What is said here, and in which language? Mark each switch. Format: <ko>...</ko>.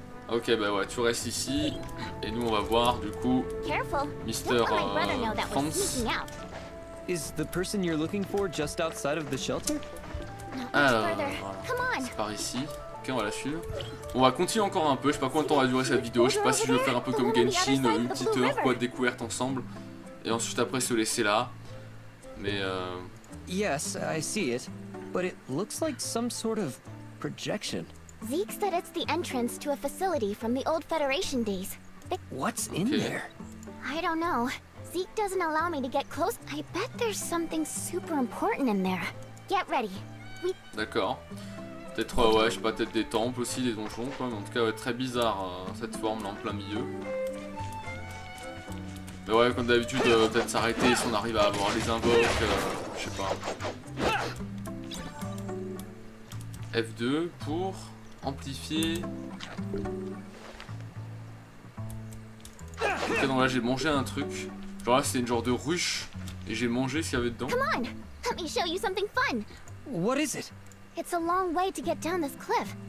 <fr>Ok bah ouais, tu restes ici. Et nous on va voir du coup Mr. Franz.</fr> <en>Is the person you're looking for just outside of the shelter?</en> <fr>Alors, voilà. C'est par ici. Ok, on va la suivre. On va continuer encore un peu. Je sais pas combien de temps va durer cette vidéo. Je sais pas si je vais faire un peu comme Genshin, une petite heure quoi de découverte ensemble. Et ensuite après se laisser là. Mais</fr> <en>Yes, I see it. But it looks like some sort of projection. Zeke said it's the entrance to a facility from the old Federation days. What's in there? I don't know. Zeke doesn't allow me to get close. I bet there's something super important in there. Get ready.</en> <fr>D'accord. Peut-être, ouais, je sais pas, peut-être des temples aussi, des donjons, quoi. Mais en tout cas, ouais, très bizarre cette forme là en plein milieu. Mais ouais, comme d'habitude, peut-être s'arrêter si on arrive à avoir les invoques, je sais pas. F2 pour amplifier. Ok, donc là j'ai mangé un truc. Genre là c'était une genre de ruche et j'ai mangé ce qu'il y avait dedans.</fr> <en>Come on, let me show you something fun. What is it? It's a long way to get down this cliff.</en>